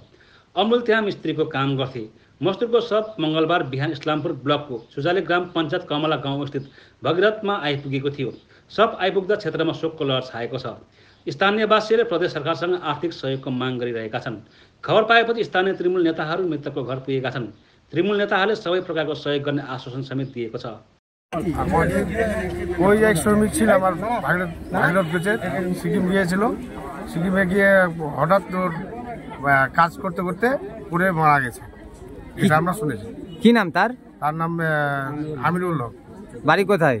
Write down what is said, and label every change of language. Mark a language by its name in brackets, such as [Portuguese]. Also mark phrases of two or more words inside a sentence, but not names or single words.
[Nepali] अमरुल त्यहाँ मिस्त्रीको काम गर्थे। मजदुरको शव मंगलबार बिहान इस्लामपुर ब्लकको सुजाली ग्राम पञ्चायत कमला गाउँ स्थित भगीरथमा आइपुगेको थियो। शव आइपुग्दा क्षेत्रमा शोकको लहर छाएको छ। स्थानीयवासीले प्रदेश सरकारसँग आर्थिक सहयोगको माग गरिरहेका छन्। खबर पाएपछि स्थानीय तृणमूल नेताहरू मृतकको घर पुगेका छन्। तृणमूल नेताहरूले सबै प्रकारको सहयोग गर्ने आश्वासन समेत दिएको छ। [Bangla] ওই এক শ্রমিক ছিল আমার ভাগীরথ গেছে সিকিম গিয়েছিল। সিকিমে গিয়ে হঠাৎ কাজ করতে করতে পুড়ে মারা গেছে, এটা আমরা শুনেছি। কি নাম তার? তার নাম আমিরুল হক। বাড়ি কোথায়?